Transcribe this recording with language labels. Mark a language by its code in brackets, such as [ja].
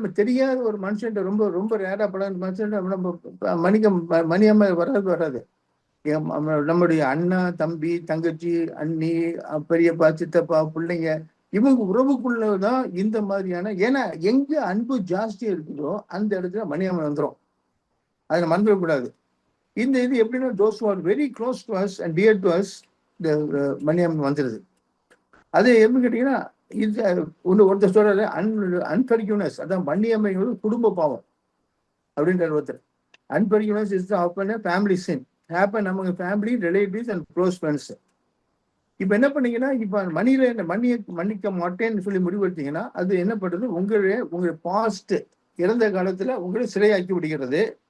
[ta] நம்ம தெரியாத ஒரு மனுஷன் ரொம்ப ரொம்ப ரேரா படம் மனுஷன் நம்ம மன்னியாமை வராது. நம்முடைய அண்ணா, தம்பி, தங்கச்சி, அண்ணி, பெரியப்பா, சித்தப்பா, பிள்ளைங்க, இவங்க உறவுக்குள்ளதான் இந்த மாதிரியான. ஏன்னா எங்க அன்பு ஜாஸ்தியா இருக்குதோ அந்த இடத்துல மன்னியாமை வந்துடும். அதை மறந்துடக்கூடாது. இந்த இது எப்படின்னா, [en] those who are very close to us and dear to us, [ta] இந்த மன்னியாமை வந்துடுது. அது எப்படி கேட்டீங்கன்னா, இது ஒருத்தர் சொல்றாரு அன்ஃபர்கிவ்னஸ், அதான் மன்னியாமை குடும்ப பாவம் அப்படின்ற ஒருத்தர். [en] Unforgiveness is often family sin, happen among family, relatives and close friends. [ta] இப்ப என்ன பண்ணீங்கன்னா, இப்ப மன்னிக்க மாட்டேன்னு சொல்லி முடிவெடுத்தீங்கன்னா, அது என்ன பண்ணுது, உங்களுடைய பாஸ்ட் இறந்த காலத்துல உங்களை சிறையாக்கி விடுகிறது.